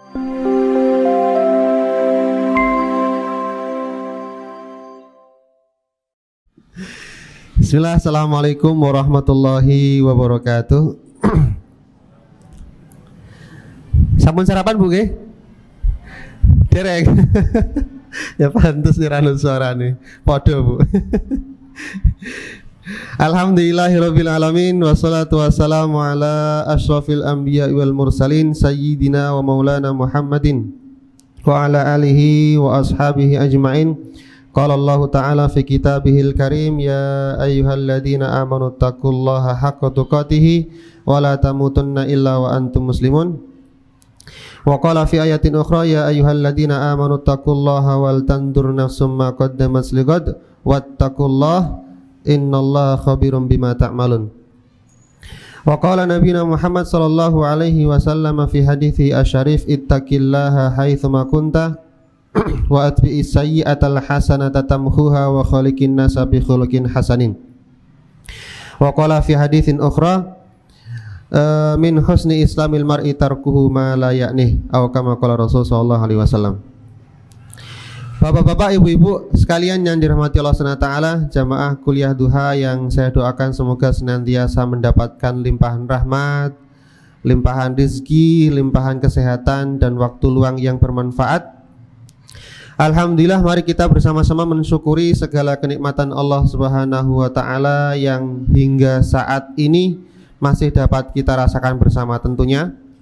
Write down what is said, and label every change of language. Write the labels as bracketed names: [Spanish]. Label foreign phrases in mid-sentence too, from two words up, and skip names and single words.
[Arabic] بسم الله، السلام عليكم ورحمة الله وبركاته. [Javanese] Sampun sarapan Bu nggih? Dereng. Ya pantes nih ranut suarane. Padha Bu. [Arabic] الحمد لله رب العالمين والصلاة والسلام على أشرف الأنبياء والمرسلين سيدنا ومولانا محمد وعلى آله وأصحابه أجمعين. قال الله تعالى في كتابه الكريم يا أيها الذين آمنوا اتقوا الله حق تقاته ولا تموتن إلا وأنتم مسلمون. وقال في آية أخرى يا أيها الذين آمنوا اتقوا الله ولتنظر نفس ما قدمت لغد واتقوا الله إن الله خبير بما تعملون. وقال نبينا محمد صلى الله عليه وسلم في الحديث الشريف اتق الله حيثما كنت وأتبع السيئة الحسنة تمحها وخالق الناس بخلق حسن. وقال في حديث أخرى من حسن إسلام المرء تركه ما لا يعنيه أو كما قال رسول صلى الله عليه وسلم. [Indonesian] Bapak-bapak, ibu-ibu sekalian yang dirahmati Allah [Arabic] Subhanahu wa taala, [Indonesian] jamaah kuliah duha yang saya doakan semoga senantiasa mendapatkan limpahan rahmat, limpahan rezeki, limpahan kesehatan dan waktu luang yang bermanfaat. Alhamdulillah, mari kita bersama-sama mensyukuri segala kenikmatan Allah [Arabic] Subhanahu wa taala [Indonesian] yang hingga saat ini masih dapat kita rasakan bersama tentunya.